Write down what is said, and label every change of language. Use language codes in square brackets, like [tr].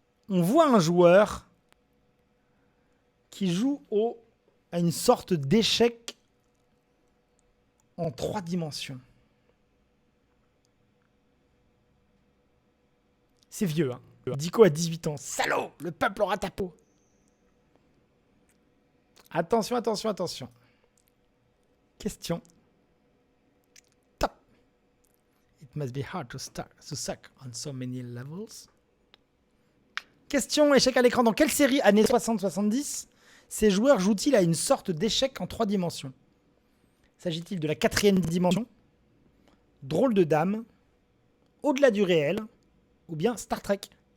[fr] On voit un joueur qui joue à une sorte d'échec en 3 dimensions. C'est vieux, hein. Dico a 18 ans. Salaud, le peuple aura ta peau. Attention, attention, attention. Question. Top. [en] It must be hard to suck on so many levels. [fr] Question, échec à l'écran. Dans quelle série, années 60-70, ces joueurs jouent-ils à une sorte d'échec en 3 dimensions ? S'agit-il de la 4e dimension, Drôle de dame, Au-delà du réel, ou bien Star Trek ?